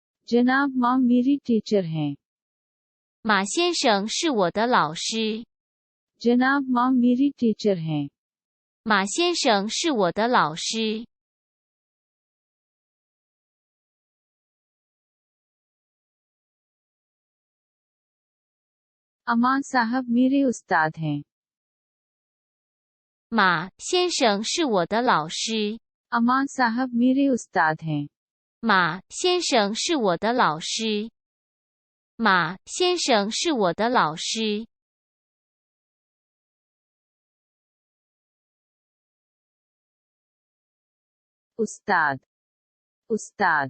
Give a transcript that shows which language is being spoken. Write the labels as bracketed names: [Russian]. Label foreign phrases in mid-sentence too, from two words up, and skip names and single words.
[Urdu] جناب ماں میری ٹیچر ہیں. [Chinese] 马先生是我的老师。 [Urdu] جناب ماں میری ٹیچر ہیں. [Chinese] 马先生是我的老师。 [Urdu] اما صاحب میرے استاد ہیں. [Chinese] 马先生是我的老师。 [Urdu] اما صاحب میرے استاد ہیں. [Chinese] 马先生是我的老师。马先生是我的老师。 [Urdu] استاد استاد